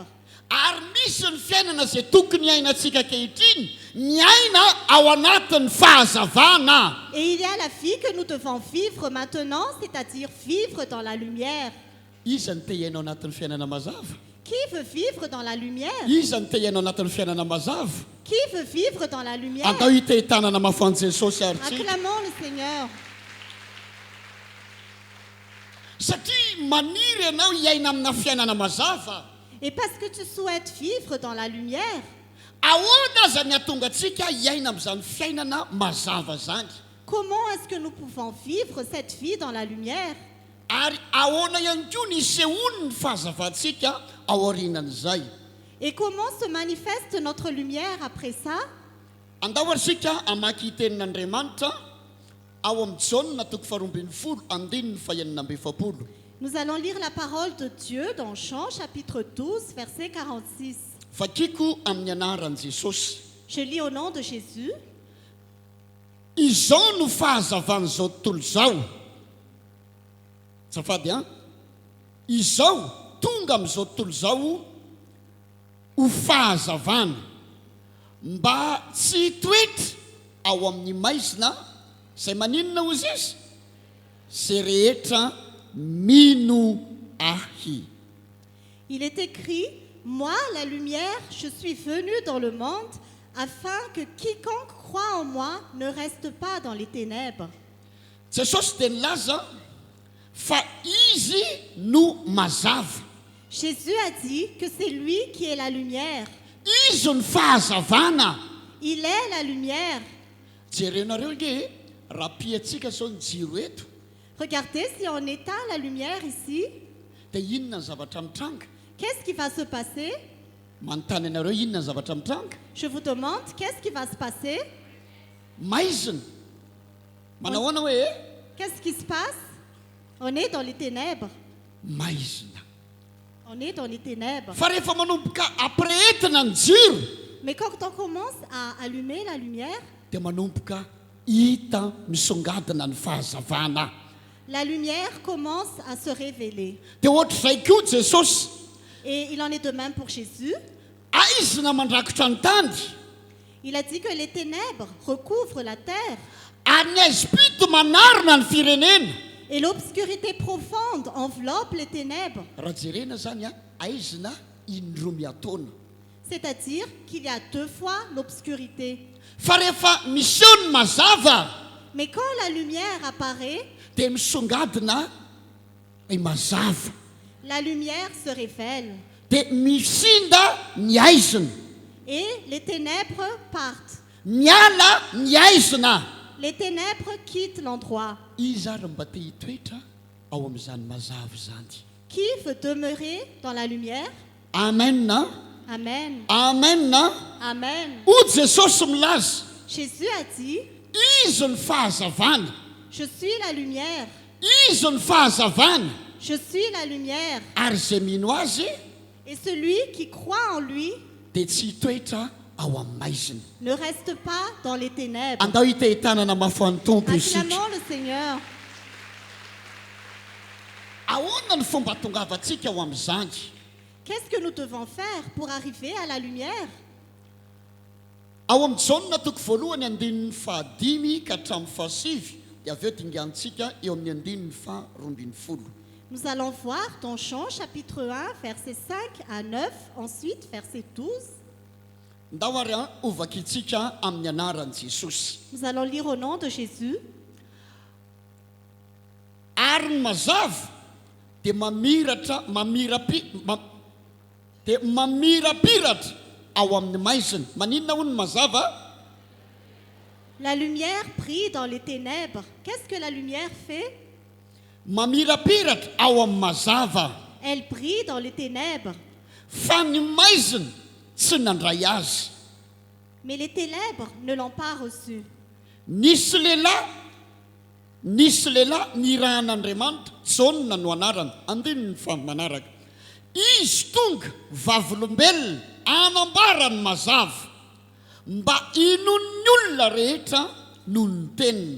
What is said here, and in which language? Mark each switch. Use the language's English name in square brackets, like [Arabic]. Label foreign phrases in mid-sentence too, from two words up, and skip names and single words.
[Malagasy] Ary misy ny fiainana izay tokony iainantsika ankehitriny miaina ao anatin'ny fahazavana. [French] Et il y a la vie que nous devons vivre maintenant, c'est-à-dire vivre dans la lumière. [Malagasy] Iza ny te iainao anatin'ny fiainana mazava? [French] Qui veut vivre dans la lumière? [Malagasy] Iza ny te iainao anatin'ny fiainana mazava? [French] Qui veut vivre dans la lumière? [Malagasy] Andao itetanana mafan'i Jesosy ary tsika. [French] Acclamons le Seigneur. [Malagasy] Satria maniry ianao hiaina amina fiainana mazava. [French] Et parce que tu souhaites vivre dans la lumière, [Malagasy] Ahoana aza ny atonga antsika hiaina amin'izany fiainana mazava zany? [French] comment est-ce que nous pouvons vivre cette vie dans la lumière? [Malagasy] Ary ahoana ihany koa ny sehoany ny fahazavantsika ao aorinan'izay? [French] Et comment se manifeste notre lumière après ça? [Malagasy] Andao ary sika amaky tenin'Andriamanitra ao amin'ny Jaona toko 12 andininy fahaenina amby efapolo. [French] Nous allons lire la parole de Dieu dans Jean chapitre 12 verset 46. [Malagasy] Vakiko amin'ny anaran'i Jesosy. [French] Je lis au nom de Jésus. [Malagasy] Izao no fahazavan'izao tontolo izao. Safady a? Izao tonga amin'izao tontolo izao ho fahazavana mba tsy hitoetra ao amin'ny maizina izay maninona hozy izy? Zay rehetra mino ahy. [French] Il est écrit, moi, la lumière, je suis venu dans le monde afin que quiconque croit en moi ne reste pas dans les ténèbres. [Malagasy] Jesosy dia nilaza fa izy no mazava. [French] Jésus a dit que c'est lui qui est la lumière. [Malagasy] Izy ny fahazavana. [French] Il est la lumière. [Malagasy] Jerenareo nge raha piatsika zao ny jiro eto [French] Regardez, si on éteint la lumière ici, [Malagasy] dia inona ny zavatra mitranga? [French] qu'est-ce qui va se passer? [Malagasy] Manontany anareo inona ny zavatra mitranga? [French] Je vous demande, qu'est-ce qui va se passer? [Malagasy] Maizina. Manahoana hoe [French] Qu'est-ce qui se passe? On est dans les ténèbres. [Malagasy] maizina. [French] On est dans les ténèbres. [Malagasy] Fa rehefa manomboka ampirehetina ny jiro [French] Mais quand on commence à allumer la lumière, [Malagasy] dia manomboka hita misongadina ny fahazavana. [French] la lumière commence à se révéler. [Malagasy] Dia ohatr'izay koa Jesosy [French] Et il en est de même pour Jésus. [Malagasy] aizina mandrakotra ny tany [French] Il a dit que les ténèbres recouvrent la terre [Malagasy] ary ny aizipito manarina ny firenena. [French] et l'obscurité profonde enveloppe les ténèbres. [Malagasy] Raha jerena zany a aizina indroa miataona. [French] C'est-à-dire qu'il y a deux fois l'obscurité. [Malagasy] Fa rehefa miseho ny mazava [French] Mais quand la lumière apparaît, [Malagasy] dia misongadina ny mazava. [French] la lumière se révèle [Malagasy] Dia misinda ny aizina. [French] et les ténèbres partent. [Malagasy] Miala ny aizina. [French] Les ténèbres quittent l'endroit. [Malagasy] Izy ary mba te hitoetra ao amin'izany mazava zany. [French] Qui veut demeurer dans la lumière? [Malagasy] Amen. Amen. Amen. Amen. Hoy Jesosy milaza [French] Jésus a dit, [Malagasy] izy ny fahazavana. [French] je suis la lumière. [Malagasy] Izy ny fahazavana. [French] Je suis la lumière. [Malagasy] Ary izay mino azy [French] Et celui qui croit en lui [Malagasy] dia tsy hitoetra ao amin'ny maizina. [French] Ne reste pas dans les ténèbres. [Malagasy] Andao hitahitanana mafan'ny tompo isika. [French] Acclamons le Seigneur. [Malagasy] Ahoana ny fomba tongavantsika ao amin'izany? [French] Qu'est-ce que nous devons faire pour arriver à la lumière? [Malagasy] Ao amin'ny Jaona toko voalohany andinin'ny fahadimy ka hatramin'ny fahasivy dia avy eo dingantsika eo amin'ny andinin'ny faharoambin'ny folo. [French] Nous allons voir dans Jean chapitre 1, versets 5 à 9, ensuite verset 12. [Malagasy] Ndao ary ovakitsika amin'ny anaran'i Jesosy. [French] Nous allons lire au nom de Jésus. [Malagasy] Ary ny mazava dia mamirapiratra ao amin'ny maizina. Maninona hoy ny mazava? [French] La lumière brille dans les ténèbres. Qu'est-ce que la lumière fait? [Malagasy] Mamirapiratra ao amin'ny mazava. [French] Elle brille dans les ténèbres. [Malagasy] Fa ny maizina tsy nandray azy. [French] Mais les ténèbres ne l'ont pas reçu. [Malagasy] Nisy lehilahy nirahan'Andriamanitra, Jaona no anarany, andininy fa manaraka. Izy tonga vavolombelona anambara ny mazava mba inon'ny olona rehetra no ny teniny.